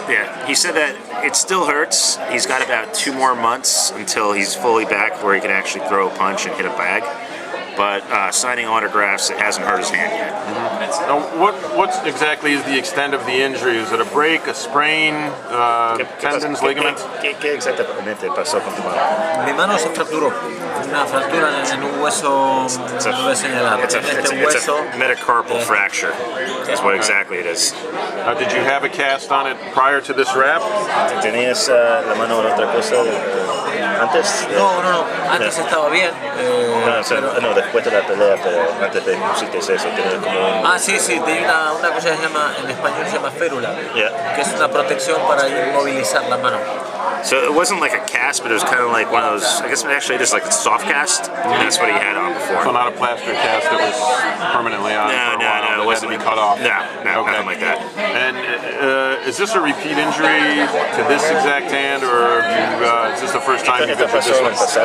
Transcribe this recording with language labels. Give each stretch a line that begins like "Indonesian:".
English: Yeah, he said that it still hurts. He's got about 2 more months until he's fully back where he can actually throw a punch and hit a bag. But signing autographs, it hasn't hurt his hand yet. Now, what exactly is the extent of the injury? Is it a break, a sprain, tendons, ligaments?
Spanish: ¿Qué exactamente pasó con tu mano? Mi mano se fracturó. Una fractura en un hueso, no voy a señalar.
English: It's a metacarpal fracture. That's what exactly it is. Did you have a cast on it prior to this wrap?
Spanish: ¿Tenías la mano en otra cosa antes? No. Antes estaba bien. No, después de la pelea, pero antes de pusiste eso, tenías como un... Sí, tenía una cosa que se llama, en español se llama férula, que es una protección para inmovilizar la mano.
English: So it wasn't like a cast, but it was kind of like one of those, I guess actually it is like a soft cast, and that's what he had on before. So not a plaster cast that was permanently on? No, it wasn't. Had to be cut off? No, okay. Nothing like that. And is this a repeat injury to this exact hand, or is this the first time you've been with this one?